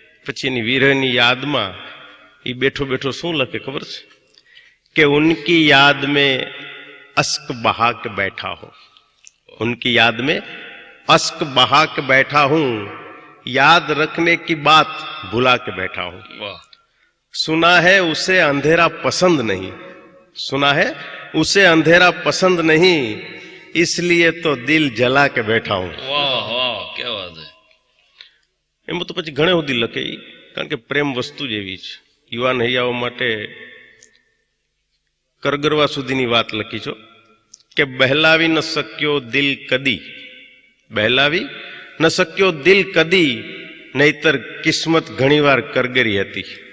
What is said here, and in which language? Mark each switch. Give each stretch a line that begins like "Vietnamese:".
Gujarati: પછી એની વિરહની યાદમાં એ બેઠો બેઠો શું લખે ખબર છે?
Hindi: કે ઉનકી યાદ में अश्क बहा के बैठा हूं, उनकी याद में अश्क बहा के बैठा हूं, याद रखने की बात भुला के बैठा हूं. सुना है उसे अंधेरा पसंद नहीं, सुना है उसे अंधेरा पसंद नहीं, इसलिए तो दिल जला के बैठा हूं. વાહ વાહ, क्या बात है.
Gujarati: એમ તો પછી ઘણે સુધી લખે, કારણ કે પ્રેમ વસ્તુ જ એવી છે. યુવાન હૈયાઓ માટે કરગરવા સુધીની વાત લખી છો કે બહેલાવી ન શક્યો દિલ કદી, બહેલાવી ન શક્યો દિલ કદી, નહીતર કિસ્મત ઘણીવાર કરગરી હતી.